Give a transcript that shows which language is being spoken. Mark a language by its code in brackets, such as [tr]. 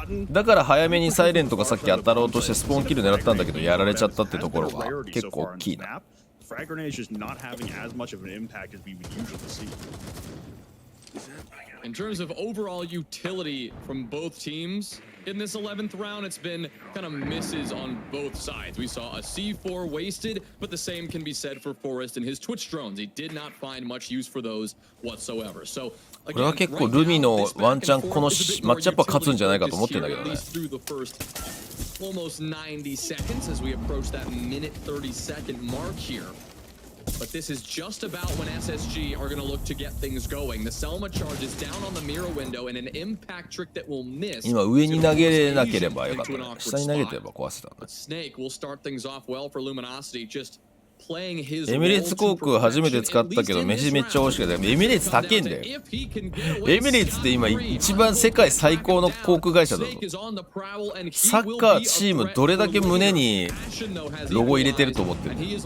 [ja] だから早めにサイレントがさっき当たろうとしてスポーンキル狙ったんだけど、やられちゃったってところが結構大きいな。 [en] Frag grenade is just not having as much of an impact as we would usually see. In terms of overall utility from both teams in this 11th round, it's been kind of misses on both sides. We saw a C4 wasted, but the same can be said for Forrest and his Twitch drones. He did not find much use for those whatsoever. So [ja] これは結構ルミのワンチャンこのマッチアップは勝つんじゃないかと思ってんだけどね。 [en] Almost 90 seconds as we approach that minute 30-second mark here. But this is just about when SSG are going to look to get things going. The Selma charge is down on the mirror window and an impact trick that will miss. [ja] 今上に投げれなければよかったね。下に投げてれば壊せたんだ。 [en] Snake will start things off well for Luminosity. Just [ja] エミレーツ航空初めて使ったけど飯めっちゃ美味しかった。エミレーツ高いんだよ。エミレーツって今一番世界最高の航空会社だぞ。サッカーチームどれだけ胸にロゴ入れてると思ってる。